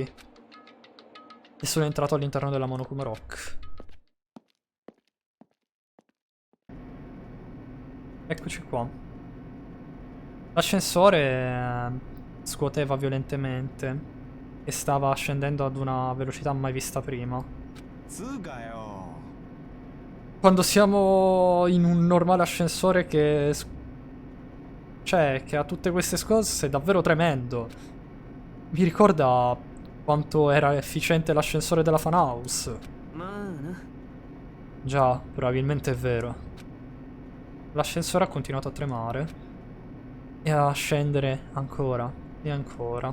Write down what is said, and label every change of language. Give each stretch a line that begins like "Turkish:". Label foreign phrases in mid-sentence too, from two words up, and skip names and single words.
Italian: E sono entrato all'interno della Monokuma Rock. Eccoci qua. L'ascensore scuoteva violentemente e stava scendendo ad una velocità mai vista prima.
Japanese: つうかよ
Italian: Quando siamo in un normale ascensore che ha tutte queste scosse, è davvero tremendo. Mi ricorda quanto era efficiente l'ascensore della Fan House.
Japanese: まあな。
Italian: Già, probabilmente è vero. L'ascensore ha continuato a tremare e a scendere ancora e ancora.